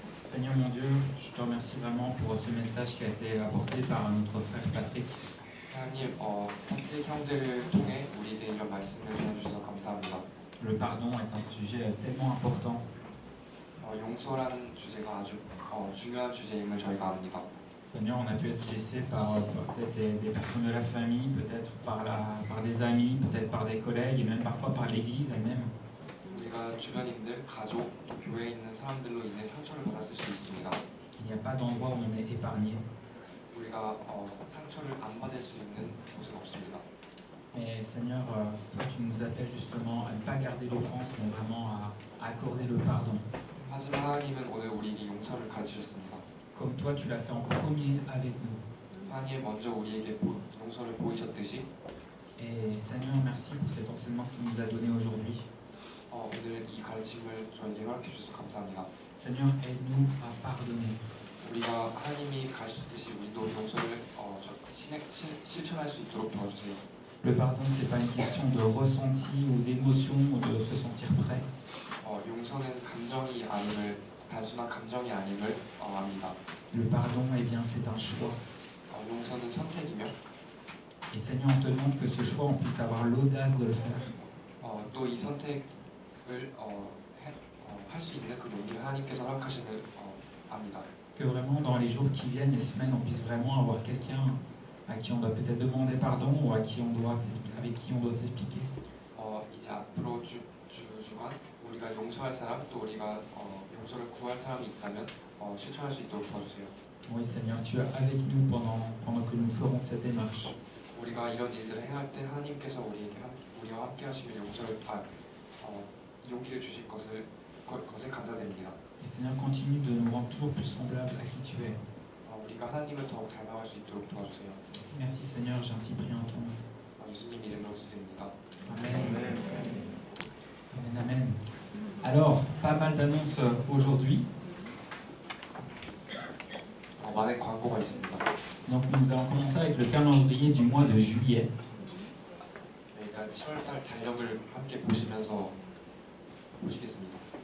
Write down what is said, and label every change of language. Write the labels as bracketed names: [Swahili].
[French] Seigneur mon Dieu, je te remercie vraiment pour ce message qui a été apporté par notre frère Patrick. [Korean] 하나님, 파트릭 형제를 통해 우리에게 이런 말씀을 전해주셔서 감사합니다. [French] Le pardon est un sujet tellement important. [Korean] 용서라는 주제가 아주 중요한 주제임을 저희가 압니다. [French] Seigneur, on a pu être blessé par peut-être des personnes de la famille, peut-être par des amis, peut-être par des collègues et même parfois par l'Église elle-même. [Korean] 우리가 주변인들, 가족, 또 교회에 있는 사람들로 인해 상처를 받았을 수 있습니다. [French] Il n'y a pas d'endroit où on est épargné. [Korean] 우리가 상처를 안 받을 수 있는 곳은 없습니다. [French] Et Seigneur, toi tu nous appelles justement à ne pas garder l'offense, mais vraiment à accorder le pardon. [Korean] 하지만 하나님은 오늘 우리에게 용서를 가르치셨습니다. [French] Comme toi tu l'as fait en premier avec nous. [Korean] 하나님 먼저 우리에게 용서를 보이셨듯이 [French] Et Seigneur, merci pour cet enseignement que tu nous as donné aujourd'hui. [Korean] 오늘 이 가르침을 저에게 허락해 주셔서 감사합니다. [French] Seigneur, aide-nous à pardonner. [Korean] 우리가 하나님이 가르치듯이 우리도 용서를 실천할 수 있도록 도와주세요. [French] Le pardon, c'est pas une question de ressenti ou d'émotion ou de se sentir prêt. [Korean] 용서는 감정이 아님을 단순한 감정이 아님을 압니다. [French] Le pardon, eh bien, c'est un choix. [Korean] 용서는 선택이며 [French] Et Seigneur, on te demande que ce choix, on puisse avoir l'audace de le faire. [Korean] 또 이 선택을 할 수 있는 그 용기를 하나님께서 허락하시는 압니다. [French] Que vraiment, dans les jours qui viennent, les semaines, on puisse vraiment avoir quelqu'un à qui on doit peut-être demander pardon ou avec qui on doit s'expliquer. [Korean] 이제 앞으로 주간 우리가 용서할 사람 또 우리가 용서를 구할 사람이 있다면 실천할 수 있도록 도와주세요. [French] Oui, Seigneur, tu es avec nous pendant que nous ferons cette démarche. [Korean] 우리가 이런 일들을 행할 때 하나님께서 우리와 함께 하시면 용기를 주실 것에 감사드립니다. [French] Et Seigneur, continue de nous rendre toujours plus semblables à qui tu es. [Korean] 우리가 하나님을 더욱 닮아갈 수 있도록 도와주세요. [French] Merci Seigneur, j'ainsi prie en ton nom. [Korean] 예수님 이름으로 기도드립니다. [French] Amen. Amen, amen. Alors, pas mal d'annonces aujourd'hui. [Korean] 많은 광고가 있습니다. [French] Donc nous allons commencer avec le calendrier du mois de juillet. [Korean] 일단 7월달 달력을 함께 보시면서 보시겠습니다.